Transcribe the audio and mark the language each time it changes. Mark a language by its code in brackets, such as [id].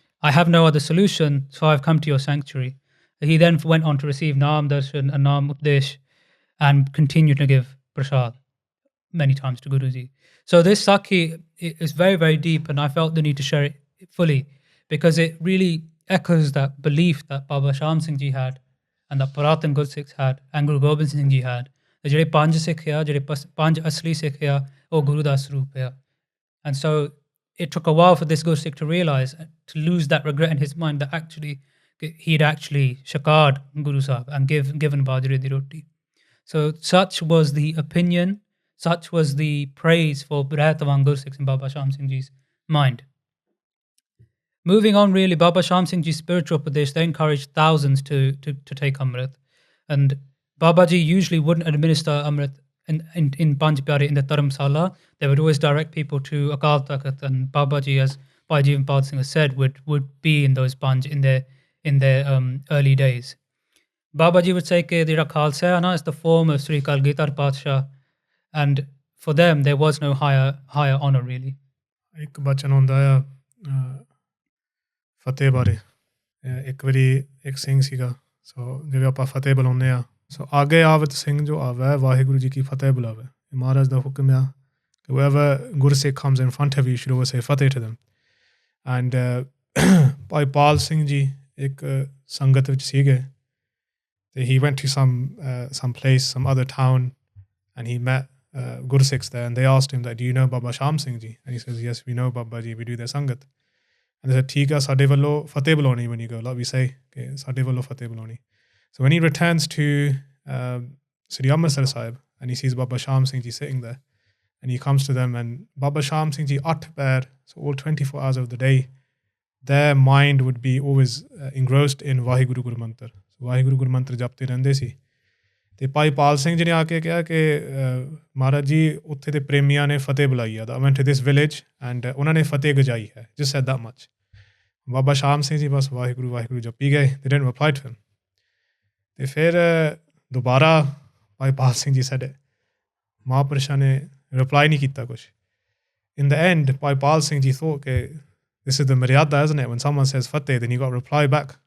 [en] I have no other solution, so I've come to your sanctuary." He then went on to receive Naam Darshan and Naam Updesh and continued to give prasad many times to Guruji. So this Sakhi is very, very deep, and I felt the need to share it fully because it really echoes that belief that Baba Shaam Singh Ji had and that Puratan Gursikhs had and Guru Gobind Singh Ji had. [pa] The ਜਿਹੜੇ ਪੰਜ ਸਿੱਖ ਆ ਜਿਹੜੇ ਪੰਜ ਅਸਲੀ ਸਿੱਖ ਆ ਉਹ ਗੁਰੂ ਦਾ ਸਰੂਪ ਆ. [en] And so it took a while for this Gursikh to realize, to lose that regret in his mind that actually he'd actually shakad Guru Sahib and given Bajre di Roti. So such was the opinion, such was the praise for Rehat among Gursikhs in Baba Shaam Singh Ji's mind. Moving on, really, Baba Shaam Singh Ji's spiritual Pradesh, they encouraged thousands to take Amrit. And Babaji usually wouldn't administer Amrit in Panj Pyare in the Dharamsala. They would always direct people to Akal Takht, and Babaji, as Bhai Jeevan Pal Singh has said, would be in those Panj in their early days. Babaji would say that the Khalsa is the form of Sri Kalgitar Patsha, and for them there was no higher honor really. [pa] ਇੱਕ ਬਚਨ ਹੁੰਦਾ ਆ ਫਤਿਹ ਬਾਰੇ. ਇੱਕ ਵਾਰੀ ਇੱਕ ਸਿੰਘ ਸੀਗਾ, ਸੋ ਜਿਵੇਂ ਆਪਾਂ ਫਤਿਹ ਬੁਲਾਉਂਦੇ ਆ, ਸੋ ਆਗੇ ਆਵਤ ਸਿੰਘ ਜੋ ਆਵੇ ਵਾਹਿਗੁਰੂ ਜੀ ਕੀ ਫਤਿਹ ਬੁਲਾਵੇ. ਮਹਾਰਾਜ ਦਾ ਹੁਕਮ ਆ ਕਿ [en] whoever Gursikh comes in front of you, you should always say fateh to them. [pa] And Bhai Pal Singh Ji ਇੱਕ ਸੰਗਤ ਵਿੱਚ ਸੀਗੇ. [en] He went to some place, some other town, and he met Gursikhs there, and they asked him that, "Do you know Baba Shaam Singh Ji?" And he says, "Yes, we know Baba Ji, we do their Sangat." And they said, [pa] "Theek hai, sade vallo fateh bulani [en] when you go." Like we say, okay, [pa] sade vallo fateh bulani. [en] So when he returns to Sri Amritsar Sahib, and he sees Baba Shaam Singh Ji sitting there, and he comes to them, and Baba Shaam Singh Ji, 8 pair, so all 24 hours of the day, their mind would be always engrossed in Vaheguru Guru Mantra. [pa] So Vaheguru Guru Mantra japte ਰਹਿੰਦੇ ਸੀ. ਤੇ ਭਾਈ ਪਾਲ ਸਿੰਘ ਜੀ ਨੇ ਆ ਕੇ ਕਿਹਾ ਕਿ ਮਹਾਰਾਜ ਜੀ ਉੱਥੇ ਦੇ ਪ੍ਰੇਮੀਆਂ ਨੇ ਫਤਿਹ ਬੁਲਾਈ ਆ. [en] I went to this village and [pa] ਉਹਨਾਂ ਨੇ ਫਤਿਹ ਗਜਾਈ ਹੈ. [en] Just said that much. [pa] ਬਾਬਾ ਸ਼ਾਮ ਸਿੰਘ ਜੀ ਬਸ ਵਾਹਿਗੁਰੂ ਵਾਹਿਗੁਰੂ ਜਪੀ ਗਏ. [en] They didn't reply to him. [pa] ਤੇ ਫਿਰ ਦੁਬਾਰਾ ਭਾਈ ਪਾਲ ਸਿੰਘ ਜੀ [en] said it. [pa] ਮਹਾਂਪੁਰਸ਼ਾਂ ਨੇ ਰਿਪਲਾਈ ਨਹੀਂ ਕੀਤਾ ਕੁਛ. [en] In the end, Bhai Pal Singh ji thought ਕਿ this is the maryada, isn't it? When someone says fateh, then you got to reply back.